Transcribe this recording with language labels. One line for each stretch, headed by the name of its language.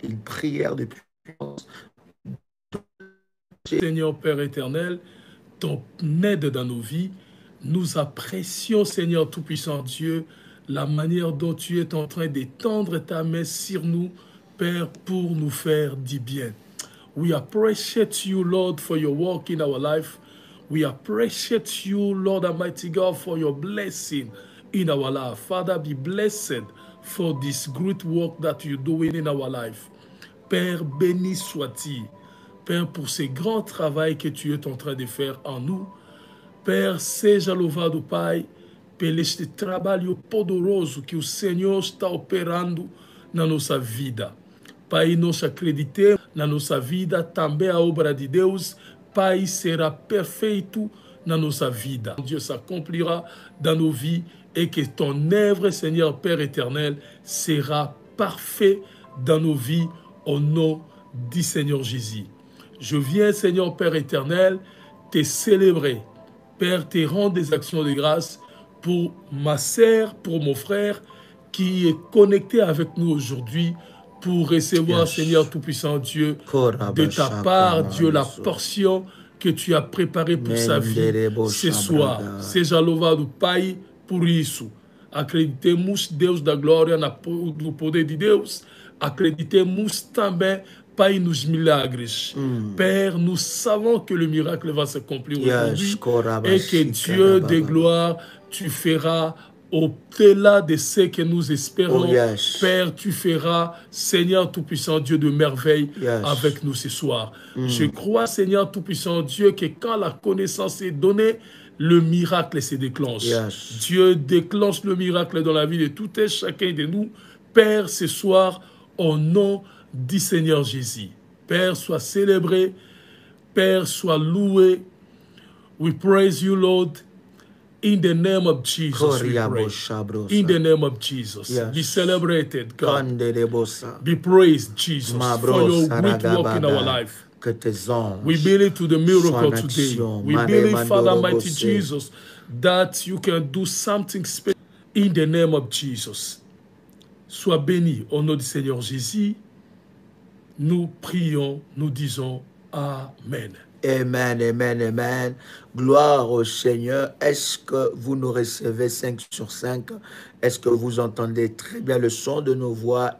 French: Une prière de puissance. Seigneur Père éternel, ton aide dans nos vies. Nous apprécions, Seigneur Tout-Puissant Dieu, la manière dont tu es en train d'étendre ta main sur nous, Père, pour nous faire du bien.
English: We appreciate you, Lord, for your work in our life. We appreciate you, Lord Almighty God, for your blessing in our life. Father, be blessed for this great work that you're doing in our life.
French: Père, béni sois-tu. Père, pour ce grand travail que tu es en train de faire en nous.
Portuguese: Père, seja louvado, Pai, pelo este trabalho poderoso que o Senhor está operando na nossa vida. Pai, nós acreditamos na nossa vida, também a obra de Deus, Pai, será perfeito na nossa vida.
French: Dieu s'accomplira dans nos vies et que ton œuvre, Seigneur Père éternel, sera parfait dans nos vies au nom du Seigneur Jésus. Je viens, Seigneur Père éternel, te célébrer. Père, te rendre des actions de grâce pour ma sœur, pour mon frère qui est connecté avec nous aujourd'hui pour recevoir, Seigneur Tout-Puissant Dieu, de ta part, Dieu, la portion que tu as préparée pour sa vie ce soir.
Portuguese: Seja louvado, Pai, por isso. Acreditemos, Deus da glória, no poder de Deus. Acreditemos também, Pai, nos milagres.
French: Père, nous savons que le miracle va s'accomplir aujourd'hui et que Dieu de gloire, tu feras au-delà de ce que nous espérons. Père, tu feras, Seigneur Tout-Puissant Dieu, de merveilles avec nous ce soir. Je crois, Seigneur Tout-Puissant Dieu, que quand la connaissance est donnée, le miracle se déclenche. Dieu déclenche le miracle dans la vie de tout et chacun de nous. Père, ce soir, au nom du Seigneur Jésus. Père, sois célébré. Père, sois loué.
English: We praise you, Lord. In the name of Jesus, we pray. In the name of Jesus. Be celebrated, God. Be praised, Jesus, for your great work in our life. We believe to the miracle today. We believe, Father Mighty Jesus, that you can do something special in the name of Jesus.
French: Sois béni au nom du Seigneur Jésus. Nous prions, nous disons Amen. Amen, amen, amen. Gloire au Seigneur. Est-ce que vous nous recevez 5 sur 5? Est-ce que vous entendez très bien le son de nos voix?